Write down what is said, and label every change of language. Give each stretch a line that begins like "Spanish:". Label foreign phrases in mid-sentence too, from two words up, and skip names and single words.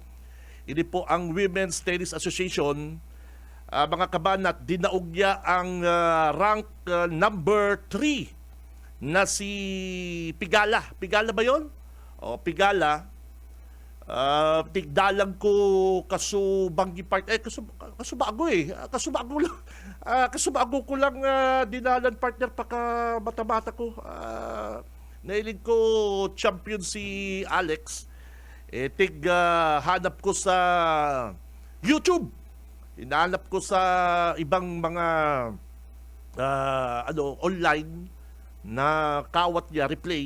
Bikol: Ini po ang Women's Tennis Association. Mga kabanat, dinaog niya ang rank number 3 na si Pigala. Pigala ba yon? O Pigala. Tigdalang ko kasubanggi part kasubago kasubago lang kasubago ko lang dinalan partner paka mata-mata ko nailig ko champion si Alex hanap ko sa YouTube, hinahanap ko sa ibang mga online na kawat niya replay.